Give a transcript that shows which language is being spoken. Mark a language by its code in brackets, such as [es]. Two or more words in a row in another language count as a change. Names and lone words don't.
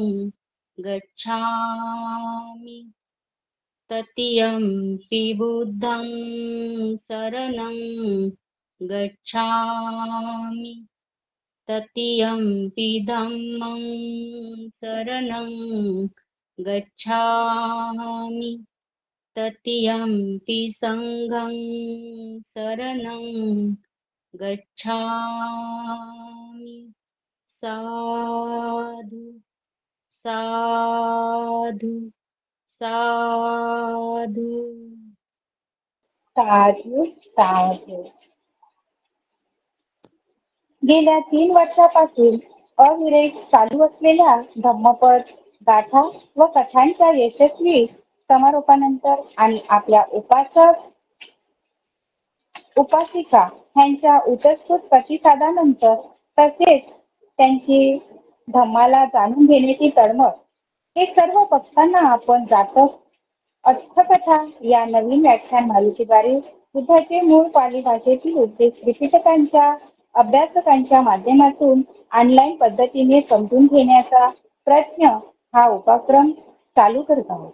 [pi] गच्छामि, तृतीयंपि बुद्धं शरणं गच्छामि, तृतीयंपि धम्मं शरणं गच्छामि, तृतीयंपि संघं शरणं गच्छामि. साधु साधु साधु. साधू साधू. [mr] गेल्या 3 वर्षापासून अविरत चालू असलेल्या धम्मपद, गाथा व कथांच्या यशस्वी समारोपानंतर आणि आपल्या उपासक उपासिका यांच्या उत्स्फूर्त प्रतिसादानंतर तसेच त्यांची धम्माला जाणून घेण्याची तळमळ, हे सर्व बघताना आपण जातक अष्टकथा या नवीन व्याख्यानमालेद्वारे बुद्धाचे मूळ पाली भाषेतील उपदेश विशिष्टांच्या अभ्यासकांच्या माध्यमातून ऑनलाईन पद्धतीने समजून घेण्याचा प्रयत्न हा उपक्रम चालू करत आहोत.